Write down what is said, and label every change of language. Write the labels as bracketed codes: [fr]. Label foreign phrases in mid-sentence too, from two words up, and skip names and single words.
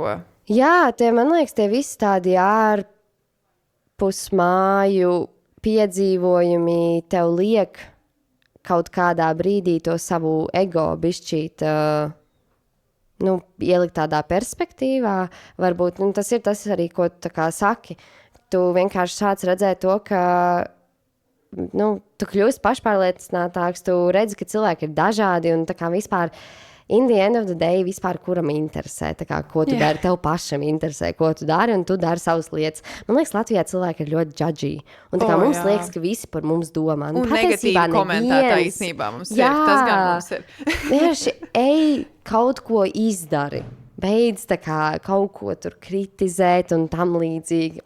[lv] Jā, man liekas, tie visi tādi ārpus māju piedzīvojumi tev liek kaut kādā brīdī to savu ego bišķīt, ielikt tādā perspektīvā. Varbūt tas ir tas arī, ko tu tā kā saki. Tu vienkārši sāc redzēt to, ka tu kļūsi pašpārliecinātāks, tu redzi, ka cilvēki ir dažādi un tā kā vispār [en] in the end of the day, [lv] vispār kuram interesē, tā kā, ko tu dari, tev pašam interesē, ko tu dari, un tu dari savas lietas. Man liekas, Latvijā cilvēki ir ļoti judgy, un tā kā mums liekas, ka visi par mums domā. Un negatīvi komentētā īstenībā mums ir, tas gan mums ir. Vienkārši ej kaut ko izdari, beidz tā kā kaut ko tur kritizēt un tam līdzīgi.